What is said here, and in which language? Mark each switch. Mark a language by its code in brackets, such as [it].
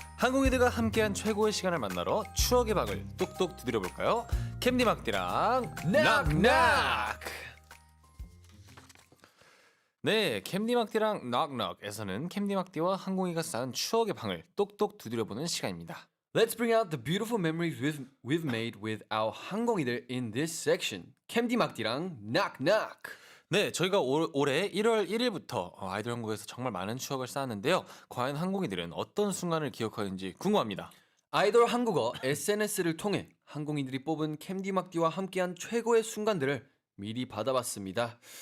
[ko] 항공이들과 함께한 최고의 시간을 만나러 추억의 방을 똑똑 두드려볼까요? 캔디막디랑 낙낙! 네, 캔디막디랑 낙낙에서는 캔디막디와 항공이가 쌓은 추억의 방을 똑똑 두드려보는 시간입니다. [en] Let's bring out the beautiful memories we've made with our 항공이들 in this section. [ko] 캠디막디랑 낙낙. 네, 저희가 올해 1월 1일부터 아이돌 한국에서 정말 많은 추억을 쌓았는데요. 과연 항공이들은 어떤 순간을 기억하는지 궁금합니다. 아이돌 한국어 SNS를 통해 항공이들이 뽑은 캠디막디와 함께한 최고의 순간들을 미리 받아봤습니다.